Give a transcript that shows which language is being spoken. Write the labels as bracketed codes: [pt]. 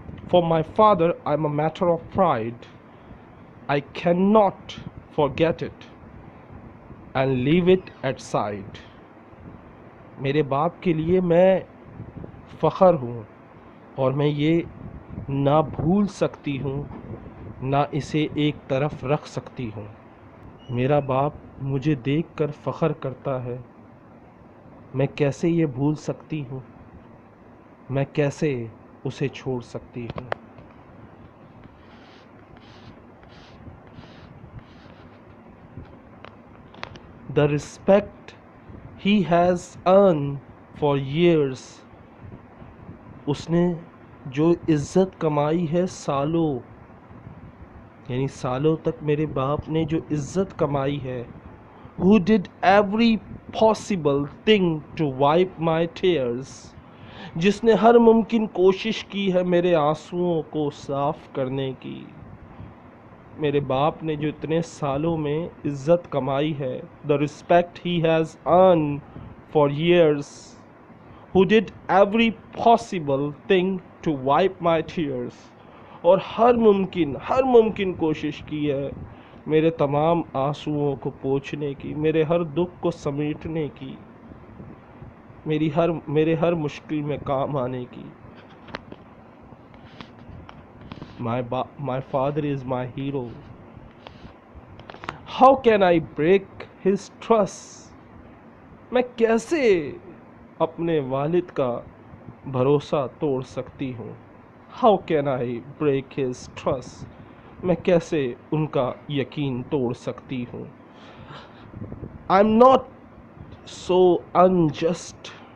[en] For my father, I'm a matter of pride. I cannot forget it and leave it at side. [ur] میرے باپ کے لیے میں فخر ہوں اور میں یہ نہ بھول سکتی ہوں نہ اسے ایک طرف رکھ سکتی ہوں. میرا باپ مجھے دیکھ کر فخر کرتا ہے. میں کیسے یہ بھول سکتی ہوں؟ میں کیسے اسے چھوڑ سکتی ہوں؟ [en] The respect he has earned for years. [ur] اس نے جو عزت کمائی ہے سالوں، یعنی سالوں تک میرے باپ نے جو عزت کمائی ہے. [en] Who did every possible thing to wipe my tears. [ur] جس نے ہر ممکن کوشش کی ہے میرے آنسوؤں کو صاف کرنے کی. میرے باپ نے جو اتنے سالوں میں عزت کمائی ہے. [en] The respect he has earned for years. Who did every possible thing to wipe my tears. [ur] اور ہر ممکن کوشش کی ہے میرے تمام آنسوؤں کو پوچھنے کی، میرے ہر دکھ کو سمیٹنے کی، میرے ہر مشکل میں کام آنے کی. [en] My father is my hero. How can I break his trust? [ur] میں کیسے اپنے والد کا بھروسہ توڑ سکتی ہوں؟ [en] How can I break his trust? [ur] میں کیسے ان کا یقین توڑ سکتی ہوں؟ [en] I'm not so unjust.